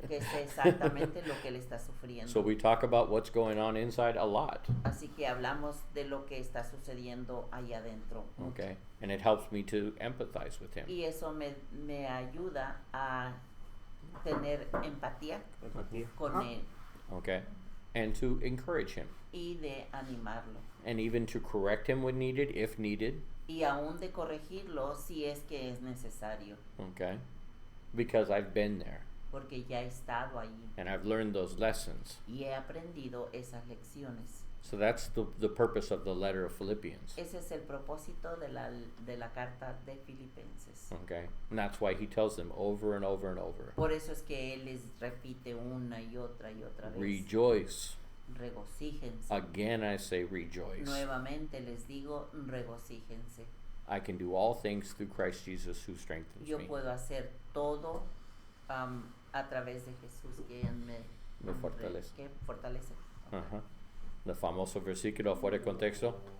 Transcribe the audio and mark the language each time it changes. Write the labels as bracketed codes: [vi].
[es] que sé exactamente lo que él está sufriendo. [en] So we talk about what's going on inside a lot. [es] Así que hablamos de lo que está sucediendo allá adentro. [en] Okay, and it helps me to empathize with him. [es] Y eso me ayuda a tener empatía Empatía. con él [en] Okay, and to encourage him, [es] y de animarlo. [en] and even to correct him when needed, if needed. [es] Y aún de corregirlo si es que es necesario, [en] Okay, because I've been there [es] porque ya he estado allí [en] and I've learned those lessons. [es] y he aprendido esas lecciones. [en] So that's the purpose of the letter of Philippians. [es] Ese es el propósito de la carta de Filipenses. [en] Okay, and that's why he tells them over and over and over. [es] Por eso es que él les repite una y otra vez. [en] Rejoice. [es] Regocíjense. [en] Again, I say rejoice. [es] Nuevamente les digo, regocíjense. [en] I can do all things through Christ Jesus who strengthens [es] Yo [en] me. [es] puedo hacer todo a través de Jesús que Me fortalece. que fortalece. Ajá. El famoso versículo fuera de contexto.